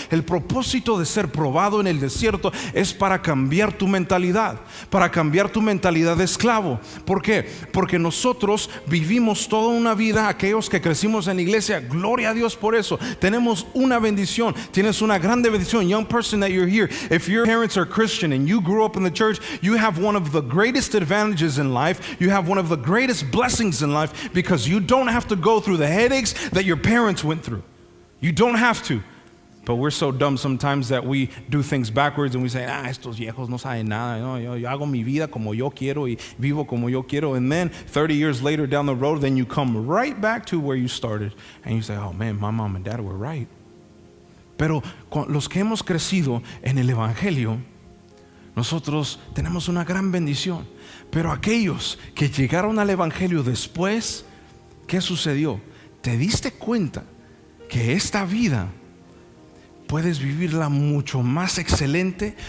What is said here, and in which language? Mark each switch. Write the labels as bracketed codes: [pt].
[es] El propósito de ser probado en el desierto es para cambiar tu mentalidad, para cambiar tu mentalidad de esclavo. ¿Por qué? Porque nosotros vivimos toda una vida, aquellos que crecimos en la iglesia, gloria a Dios por eso, tenemos una bendición. Tienes una grande bendición. [en] Young person that you're here, if your parents are Christian and you grew up in the church, you have one of the greatest advantages in life. You have one of the greatest blessings in life, because you don't have to go through the headaches that your parents went through. You don't have to. But we're so dumb sometimes that we do things backwards and we say, [es] estos viejos no saben nada. No, yo hago mi vida como yo quiero y vivo como yo quiero. [en] And then 30 years later down the road, then you come right back to where you started. And you say, oh man, my mom and dad were right. [es] Pero los que hemos crecido en el Evangelio, nosotros tenemos una gran bendición. Pero aquellos que llegaron al Evangelio después, ¿qué sucedió? ¿Te diste cuenta que esta vida puedes vivirla mucho más excelente?